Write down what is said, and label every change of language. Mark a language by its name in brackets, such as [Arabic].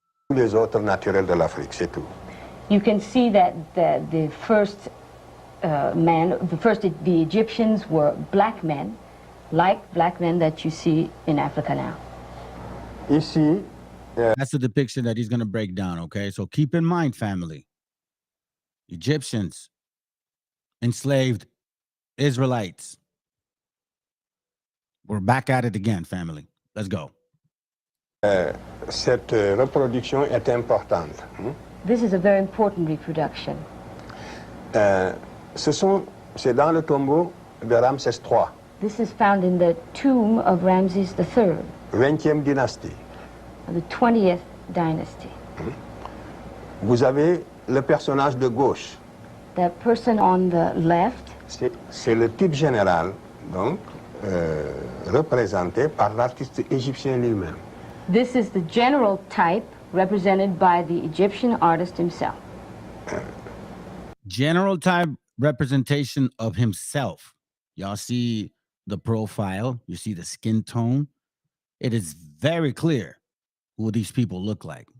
[French] les autres naturels de l'Afrique, c'est tout. [English] You can see that the first the Egyptians were black men, like black men that you see in Africa now. [French] Ici, [English] that's the depiction that he's going to break down, okay? So keep in mind, family, Egyptians enslaved Israelites. We're back at it again, family. Let's go. [French] Cette reproduction est importante. [English] This is a very important reproduction. [French] C'est dans le tombeau de Ramsès III. [English] This is found in the tomb of Ramses III, [French] 20e dynastie. [English] the 20th dynasty. [French] Vous avez le personnage de gauche. [English] That person on the left, [French] c'est le type général, donc, représenté par l'artiste égyptien lui-même. [English] this is the general type represented by the Egyptian artist himself. General type representation of himself. Y'all see the profile. You see the skin tone. It is very clear who these people look like.